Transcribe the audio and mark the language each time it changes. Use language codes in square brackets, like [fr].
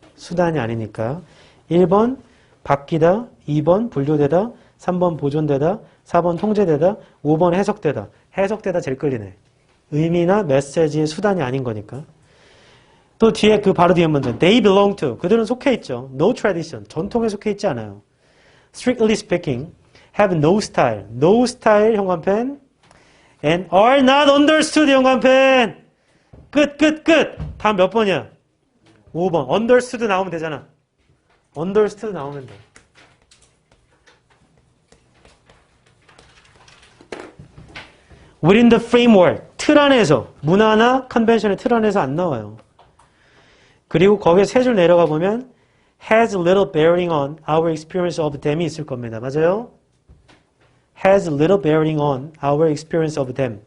[ko] 수단이 아니니까. 1번 바뀌다, 2번 분류되다, 3번 보존되다, 4번 통제되다, 5번 해석되다. 해석되다 제일 끌리네. 의미나 메시지의 수단이 아닌 거니까. 또 뒤에 그 바로 뒤에 문제. [en] They belong to. [ko] 그들은 속해 있죠. [en] No tradition. [ko] 전통에 속해 있지 않아요. [en] Strictly speaking. Have no style. No style 현관펜. And are not understood 현관펜. [ko] 끝. 다음 몇 번이야? 5번. understood 나오면 되잖아. understood 나오면 돼. [en] Within the framework. 틀 안에서. [ko] 문화나 컨벤션의 틀 안에서 안 나와요. 그리고 거기에 세 줄 내려가 보면 [en] has little bearing on our experience of them [ko] 이 있을 겁니다. 맞아요? [en] has little bearing on our experience of them.